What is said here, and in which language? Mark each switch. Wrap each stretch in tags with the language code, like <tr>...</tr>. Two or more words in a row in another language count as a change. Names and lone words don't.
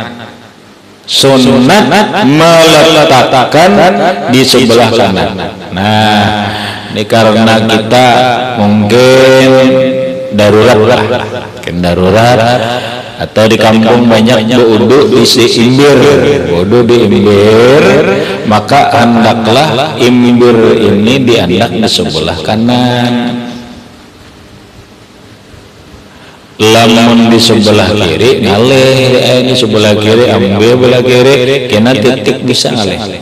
<bjn>Sunat meletakkan di sebelah kanan. Nah, ini karena kita mungkin darurat atau di kampung banyak wudu di imbir, maka hendaklah imbir ini diandak di sebelah kanan. Lamun di sebelah kiri ngalih, ini sebelah kiri ambil belah kiri, kena titik bisa ngalih.</bjn>